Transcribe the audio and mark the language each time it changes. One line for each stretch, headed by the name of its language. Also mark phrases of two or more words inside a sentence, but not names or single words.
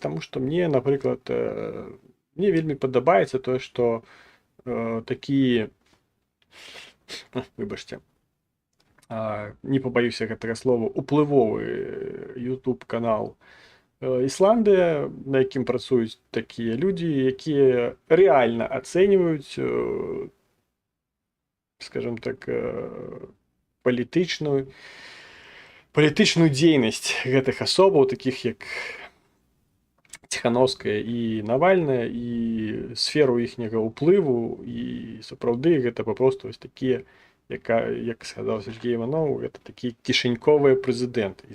Ukrainian: Тому що мені, наприклад, мені вельми подобається те, що такі, вибачте, не побоюся
Belarusian: гэтага слова, уплывовы
Ukrainian: YouTube канал Ісландія, на яким працюють такі люди, які реально оцінюють, скажімо так,
Belarusian: політичну дзейнасць гэтых асобаў, таких як Тихановская і Навальная, і сферу іхняга ўплыву, і сапраўды гэта папросту ось такія, як сказаў Сергей Іванов, гэта такія кішэньковыя прэзідэнты.